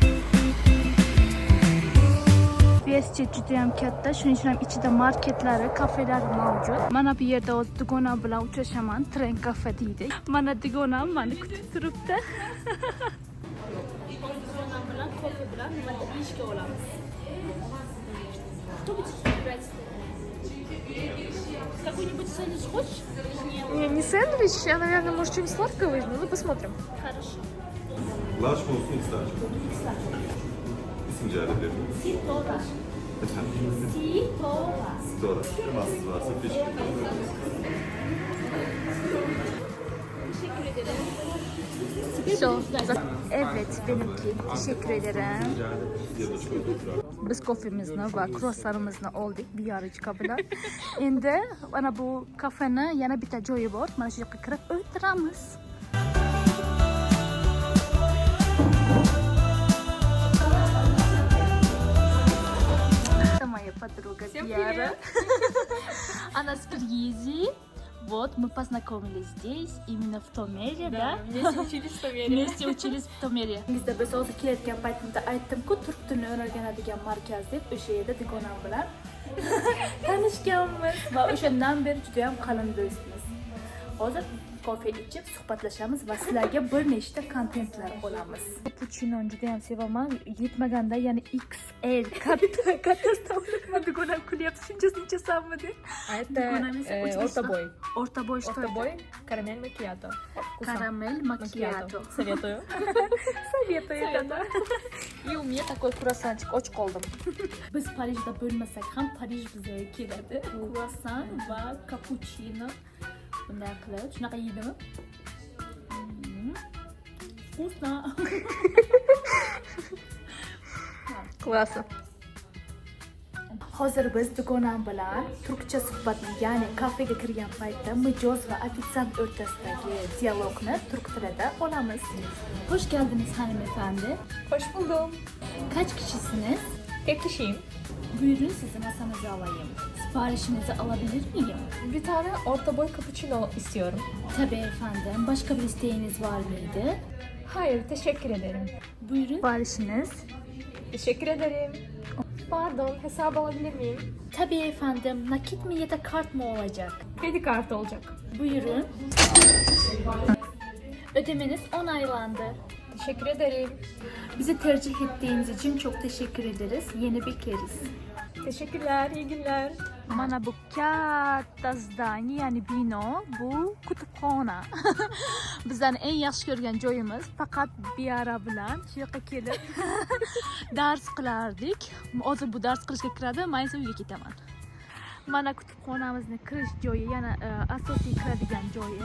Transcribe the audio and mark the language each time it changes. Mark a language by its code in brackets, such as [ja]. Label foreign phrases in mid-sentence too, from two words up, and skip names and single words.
[uz] Universitet juda ham katta, shuning uchun ham ichida marketlari, kafelari mavjud. Mana bu yerda o'z dugonam bilan uchrashaman, Tren kafe deydi. Mana dugonam meni kutib turibdi. Dugonam bilan kofe bilan nimada ishga olamiz. [ru] Кто будет брать? Какой-нибудь сэндвич хочешь? Не сэндвич, а, наверное, может, что-нибудь сладкое возьму. Ну, посмотрим. Хорошо. [tr] Large mı olsun ister? İsim rica edebilirim. Sitora. Efendim? Sitora. Sonra. Temassız varsa teşekkür ederim. Teşekkür ederim. Evet, benimki. Teşekkür ederim. [uz] Biz kofemizni va kruassanimizni oldik bir yarıçka bilan. Endi mana bu kafeni yana bitta joyi bor. Mana shu yoqqa kirib o'tiramiz. [ru] Моя подруга Диара. Она с Киргизии. Вот, мы познакомились здесь, именно в Томере, да? Вместе учились в Томере. Вместе учились в Томере. [uz] Bizda biz hozir kelayotgan paytimda aytdim-ku, turk tilini o'rganadigan markaz deb, o'sha yerda dugonam bilan tanishganmiz va o'shandan beri juda ham qalin do'stmiz. Hozir kofe ichib suhbatlashamiz va sizlarga bir nechta kontentlar olamiz. Cappuccino juda ham sevaman. Yetmaganda yana XL katta olma dugonam kulyapti. Shunchasini ichasanmi deb. [ru] А это [tr] orta boy. [uz] O'rta boy [tr] Orta boy, [ru] карамель макиато. [uz] Karamel macchiato. [ru] Советую. [uz] Sovetiyada. [ru] И у меня такой круассанчик, очень qoldim. [uz] Biz Parijda bo'lmasak ham Parij bizga keladi. Croissant va cappuccino bunday qilib, shunaqa yeydimi? [ru] Вкусно. Классно. [uz] Hozir biz dugonam bilan turkcha suhbatni, ya'ni kafega kirgan paytda mijoz va ofitsiant o'rtasidagi dialogni turk tilida olamiz. [tr] Hoş geldiniz hanımefendi. Hoş buldum. Kaç kişisiniz? Tek kişiyim. Buyurun sizi masanıza alayım. Siparişinizi alabilir miyim? Bir tane orta boy cappuccino istiyorum. Tabii efendim. Başka bir isteğiniz var mıydı? Hayır, teşekkür ederim. Buyurun. Siparişiniz. Teşekkür ederim. Pardon, hesap alabilir miyim? Tabii efendim. Nakit mi ya da kart mı olacak? Kredi kartı olacak. Buyurun. Ödemeniz onaylandı. Teşekkür ederim. Bizi tercih ettiğiniz için çok teşekkür ederiz. Yeni bekleriz. Teşekkürler, iyi günler. [uz] Mana bu katta zdaniya, ya'ni bino, bu kutubxona. Bizlarni eng yaxshi ko'rgan joyimiz faqat Diara bilan shu yoqqa kelib dars qilardik. Hozir bu dars qilishga kiradi, men esa uyga ketaman. Mana kutubxonamizni kirish joyi, yana asosiy kiradigan joyi.